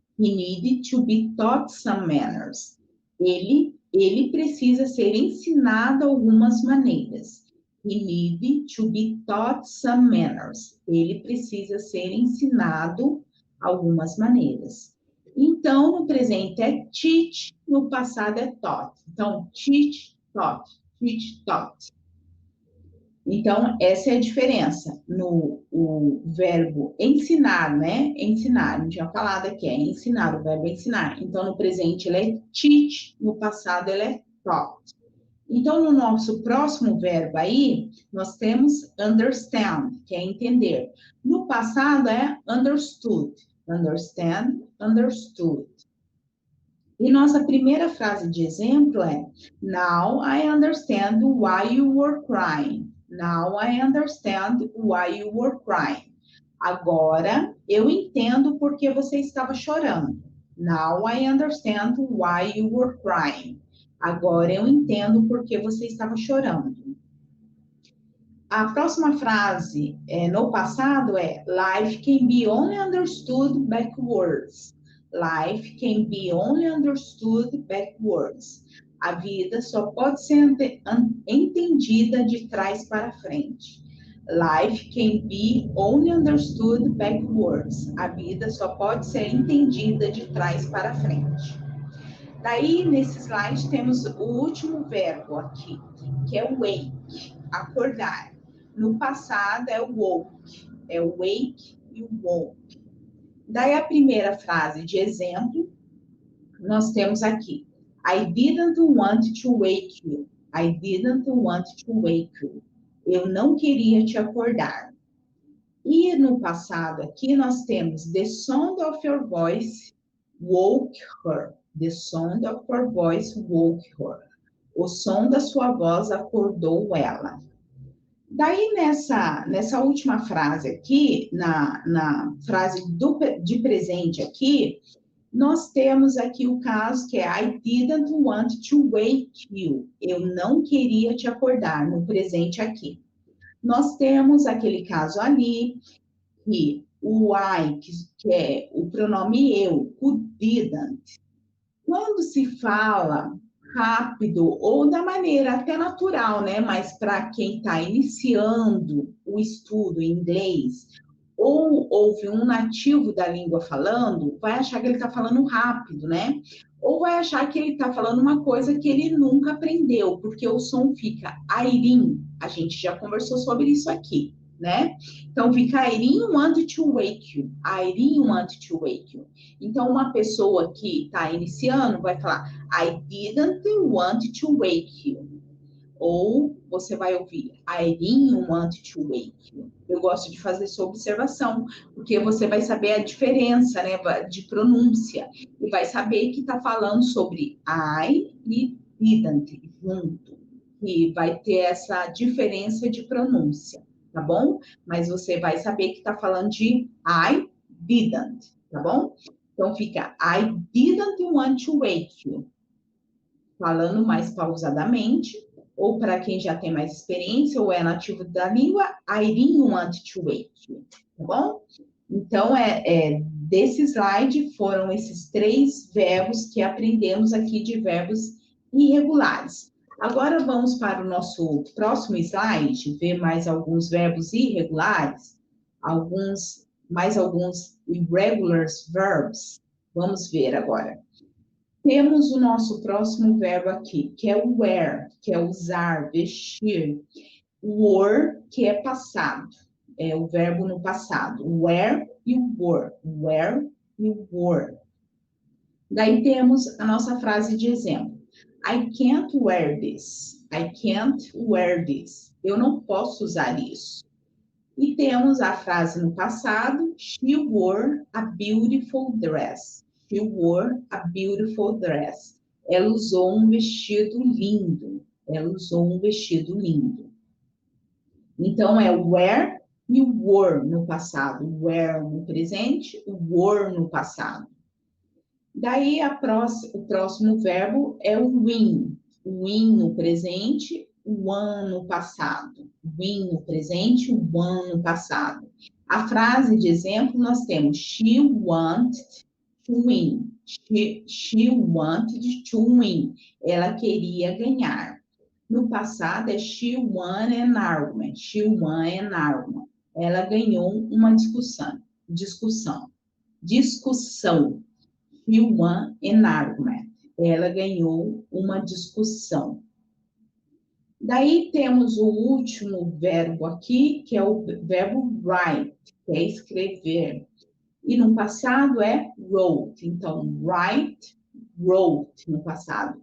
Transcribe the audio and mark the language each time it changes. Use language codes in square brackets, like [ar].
[en] He needed to be taught some manners. [pt] Ele precisa ser ensinado algumas maneiras. [en] He needed to be taught some manners. [pt] Ele precisa ser ensinado algumas maneiras. Então, no presente é teach, no passado é taught. Então, teach, taught, teach, taught. Então, essa é a diferença no verbo ensinar, né? Ensinar, não tinha falado aqui, é ensinar, o verbo ensinar. Então, no presente ele é teach, no passado ele é taught. Então, no nosso próximo verbo aí, nós temos understand, que é entender. No passado é understood. [en] Understand, understood. [pt] E nossa primeira frase de exemplo é: [en] Now I understand why you were crying. Now I understand why you were crying. [pt] Agora eu entendo por que você estava chorando. [en] Now I understand why you were crying. [pt] Agora eu entendo por que você estava chorando. A próxima frase no passado é [en] Life can be only understood backwards. Life can be only understood backwards. [pt] A vida só pode ser entendida de trás para frente. [en] Life can be only understood backwards. [pt] A vida só pode ser entendida de trás para frente. Daí, nesse slide, temos o último verbo aqui, que é wake, acordar. No passado é woke, é wake e woke. Daí, a primeira frase de exemplo, nós temos aqui. [en] I didn't want to wake you. I didn't want to wake you. [pt] Eu não queria te acordar. E no passado aqui nós temos [en] the sound of your voice woke her. The sound of your voice woke her. [pt] O som da sua voz acordou ela. Daí, nessa última frase aqui, na frase de presente aqui, nós temos aqui o caso que é [en] I didn't want to wake you. [pt] Eu não queria te acordar, no presente aqui. Nós temos aquele caso ali, que o I, que é o pronome eu, o didn't, quando se fala rápido ou da maneira até natural, né? Mas para quem está iniciando o estudo em inglês, ou ouve um nativo da língua falando, vai achar que ele está falando rápido, né? Ou vai achar que ele está falando uma coisa que ele nunca aprendeu, porque o som fica airim. A gente já conversou sobre isso aqui, né? Então fica [en] I didn't want to wake you. I didn't want to wake you. [pt] Então uma pessoa que está iniciando vai falar [en] I didn't want to wake you. [pt] Ou você vai ouvir [en] I didn't want to wake you. [pt] Eu gosto de fazer essa observação, porque você vai saber a diferença, né, de pronúncia. E vai saber que está falando sobre I e didn't junto. E vai ter essa diferença de pronúncia, tá bom? Mas você vai saber que está falando de I didn't, tá bom? Então fica [en] I didn't want to wake you. [pt] Falando mais pausadamente, ou para quem já tem mais experiência ou é nativo da língua, [en] I didn't want to wake you, [pt] tá bom? Então, desse slide foram esses 3 verbos que aprendemos aqui de verbos irregulares. Agora vamos para o nosso próximo slide, ver mais alguns verbos irregulares, mais alguns irregular verbs. Vamos ver agora. Temos o nosso próximo verbo aqui, que é o wear, que é usar, vestir. Wore, que é passado, é o verbo no passado. [en] Wear e wore. Wear e wore. [pt] Daí temos a nossa frase de exemplo. [en] I can't wear this. I can't wear this. [pt] Eu não posso usar isso. E temos a frase no passado. [en] She wore a beautiful dress. She wore a beautiful dress. [pt] Ela usou um vestido lindo. Ela usou um vestido lindo. Então, é wear e wore no passado. Wear no presente, wore no passado. Daí, o próximo verbo é o win. Win no presente, won no passado. Win no presente, won no passado. A frase de exemplo, nós temos [en] she wanted to win. She wanted to win. [pt] Ela queria ganhar. No passado é [en] she won an argument. She won an argument. [pt] Ela ganhou uma discussão. [en] She won an argument. [pt] Ela ganhou uma discussão. Daí temos o último verbo aqui, que é o verbo write, que é escrever. E no passado é wrote. Então, write, wrote no passado.